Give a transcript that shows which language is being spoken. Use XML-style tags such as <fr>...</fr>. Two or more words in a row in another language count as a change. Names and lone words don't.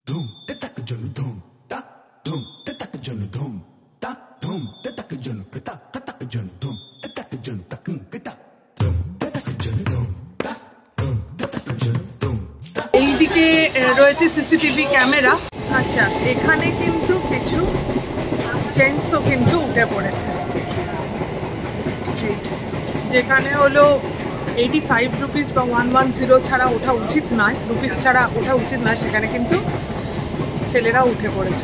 <bn>ধুম তে তাক জন ধুম তাক ধুম তে তাক জন ধুম তাক ধুম তে তাক জন তা তাক জন ধুম তে তাক জন তাক কে তাক ধুম তে তাক জন ধুম তাক ধুম তে তাক জন ধুম। এইদিকে রয়েছে সিসিটিভি ক্যামেরা। আচ্ছা, এখানে কিন্তু কিছু জেন্টসও কিন্তু উঠে পড়েছে, যেখানে হলো 85 রুপিস বা 110 ছাড়া ওঠা উচিত নয়, রুপিস ছাড়া ওঠা উচিত নয়, সেখানে কিন্তু ছেলেরা উঠে পড়েছে।</bn>